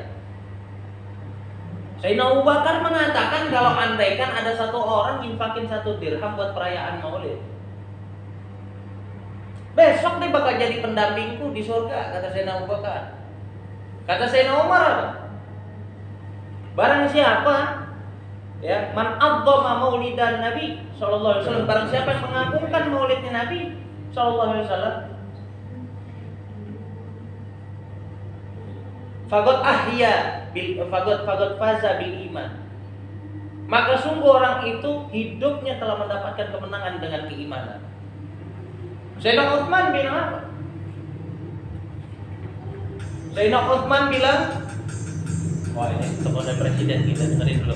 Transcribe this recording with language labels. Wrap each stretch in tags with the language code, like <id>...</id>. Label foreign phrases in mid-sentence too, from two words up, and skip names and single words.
<id>Sayyidina Abu Bakar mengatakan kalau andaikan ada satu orang infakin 1 dirham buat perayaan Maulid, besok dia bakal jadi pendampingku di surga, kata Sayyidina Abu Bakar. Kata Sayyidina Umar, barang siapa</id> <ar>يا من عظّم مولد النبي صلى الله عليه وسلم,</ar> <id>barang siapa yang mengagungkan maulidnya Nabi</id> <ar>صلى الله عليه وسلم, فقد فاز بالإيمان.</ar> <id>Maka sungguh orang itu hidupnya telah mendapatkan kemenangan dengan keimanan. Sayyidina Utsman bilang apa? Sayyidina Utsman bilang, wah ini kepada presiden kita dengerin dulu.</id>